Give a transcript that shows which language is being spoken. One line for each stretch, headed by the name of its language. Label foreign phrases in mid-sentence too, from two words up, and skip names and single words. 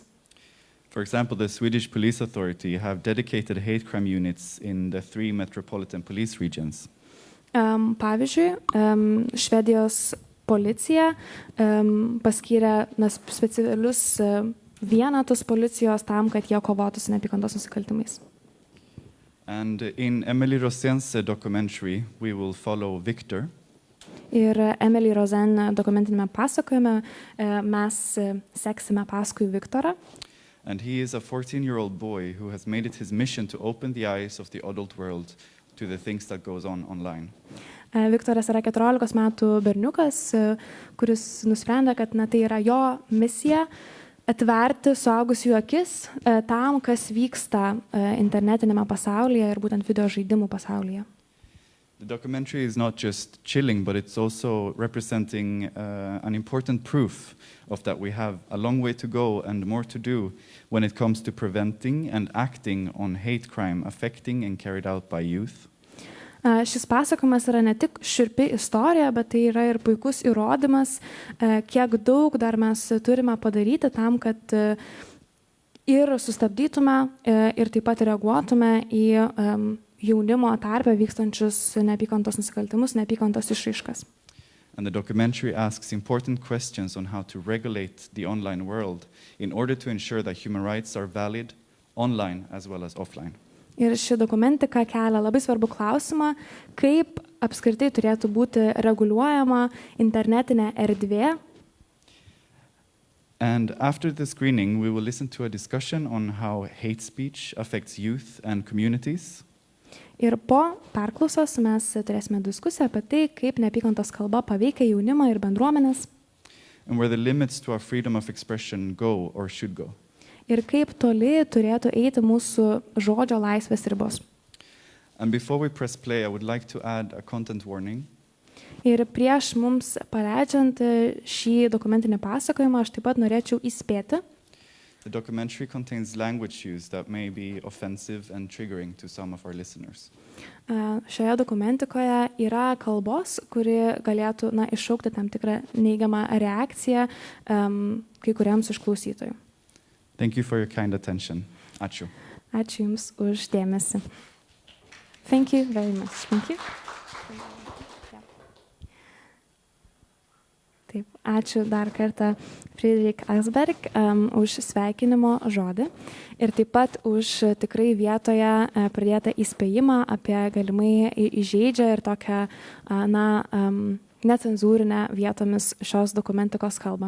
English: For example, the Swedish Police Authority have dedicated hate crime units in the 3 metropolitan police regions.
Lithuanian: Pavyzdžiui, Švedijos policija paskyrė specialius vienetus policijos tam, kad jie kovotų su neapykantos nusikaltimais.
English: And in Emily Rosen's documentary, we will follow Victor.
Lithuanian: Ir Emily Rosen dokumentinėme pasakojime mes seksime paskui Viktorą.
English: And he is a 14-year-old boy who has made it his mission to open the eyes of the adult world to the things that goes on online.
Lithuanian: Viktoras yra 14 metų berniukas, kuris nusprendė, kad tai yra jo misija atverti suaugusiųjų akis tam, kas vyksta internetinėme pasaulyje ir būtent video žaidimų pasaulyje.
English: The documentary is not just chilling, but it's also representing an important proof of that we have a long way to go and more to do when it comes to preventing and acting on hate crime affecting and carried out by youth.
Lithuanian: Šis pasakojimas yra ne tik šiurpi istorija, bet tai yra ir puikus įrodymas, kiek daug dar mes turime padaryti tam, kad ir sustabdytume ir taip pat reaguotume į jaunimo tarpe vykstančius neapykantos nusikaltimus, neapykantos išraiškas.
English: And the documentary asks important questions on how to regulate the online world in order to ensure that human rights are valid online as well as offline.
Lithuanian: Ir ši dokumentika kelia labai svarbų klausimą, kaip apskritai turėtų būti reguliuojama internetinė erdvė.
English: And after the screening, we will listen to a discussion on how hate speech affects youth and communities.
Lithuanian: Ir po perklausos mes turėsime diskusiją apie tai, kaip neapykantos kalba paveikia jaunimą ir bendruomenės
English: and where the limits to our freedom of expression go or should go.
Lithuanian: ir kaip toli turėtų eiti mūsų žodžio laisvės ribos.
English: And before we press play, I would like to add a content warning.
Lithuanian: Ir prieš mums paleidžiant šį dokumentinį pasakojimą, aš taip pat norėčiau įspėti,
English: The documentary contains language use that may be offensive and triggering to some of our listeners.
Lithuanian: šioje dokumentikoje yra kalbos, kuri galėtų iššaukti tam tikrą neigiamą reakciją kai kuriems iš klausytojų.
English: Thank you for your kind attention.
Lithuanian: Ačiū. Ačiū Jums už dėmesį.
English: Thank you very much. Thank you.
Lithuanian: Taip, ačiū dar kartą Friedrich Asberg už sveikinimo žodį ir taip pat už tikrai vietoje pradėtą įspėjimą apie galimai įžeidžią ir tokią necenzūrinę vietomis šios dokumentikos kalbą.